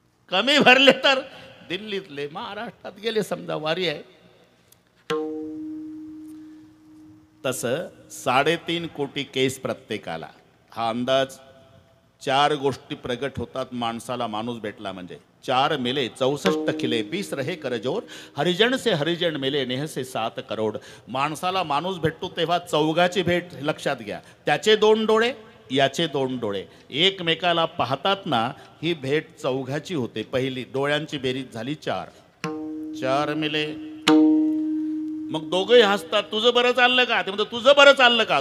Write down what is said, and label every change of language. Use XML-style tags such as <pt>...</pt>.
<mr>कमी भरले तर दिल्लीतले महाराष्ट्रात गेले समजा, वारी आहे. तसं 3.5 कोटी केस प्रत्येकाला. हा अंदाज 4 गोष्टी प्रगट होतात माणसाला माणूस भेटला म्हणजे.</mr> <hi>4 मिले 64 खिले 20 रहे करजोर, हरिजन से हरिजन मिले नेह से 7 करोड.</hi> <mr>माणसाला माणूस भेटतो तेव्हा चौघाची भेट लक्षात घ्या. त्याचे 2 डोळे, याचे 2 डोळे एकमेकाला पाहतात ना, ही भेट चौघाची होते. पहिली डोळ्यांची बेरीज झाली 4 मिले. मग दोघंही हसतात, तुझं बरं चाललं का? ते म्हणतात तुझं बरं चाललं का?</mr>